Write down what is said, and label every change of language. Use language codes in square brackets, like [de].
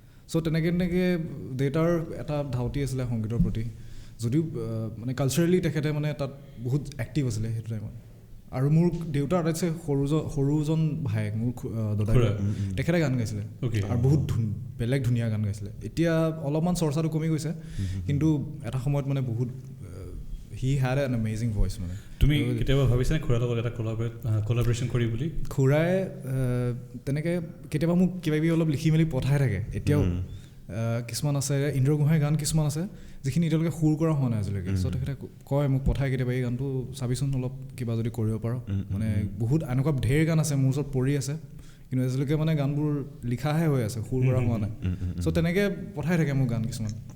[as] চ' তেনেকৈ দেউতাৰ এটা ধাউতি আছিলে সংগীতৰ প্ৰতি, যদিও মানে কালচাৰেলি তেখেতে মানে তাত বহুত এক্টিভ আছিলে সেইটো টাইমত। আৰু মোৰ দেউতাৰ আটাইতকৈ সৰুজন ভায়েক, মোৰ দাদা, তেখেতে গান গাইছিলে, আৰু বহুত বেলেগ ধুনীয়া গান গাইছিলে। এতিয়া অলপমান চৰ্চাটো কমি গৈছে, কিন্তু এটা সময়ত মানে বহুত [en] He had an amazing voice. [as] মানে তুমি কেতিয়াবা ভাবিছানে খুৰাৰ লগত এটা কলাবৰেশ্যন কৰি বুলি? খুৰাই তেনেকৈ কেতিয়াবা মোক কিবাকিবি অলপ লিখি মেলি পঠাই থাকে এতিয়াও। কিছুমান আছে ইন্দ্ৰ গোহাঁই গান কিছুমান আছে যিখিনি এতিয়ালৈকে সুৰ কৰা হোৱা নাই আজিলৈকে। চ' তেখেতে কয় মোক, পঠাই কেতিয়াবা এই গানটো চাবিচোন অলপ কিবা যদি কৰিব পাৰোঁ। মানে বহুত এনেকুৱা ঢেৰ গান আছে মোৰ ওচৰত পৰি আছে, কিন্তু আজিলৈকে মানে গানবোৰ লিখাহে হৈ আছে, সুৰ কৰা হোৱা নাই। চ' তেনেকৈ পঠাই থাকে মোক গান কিছুমান।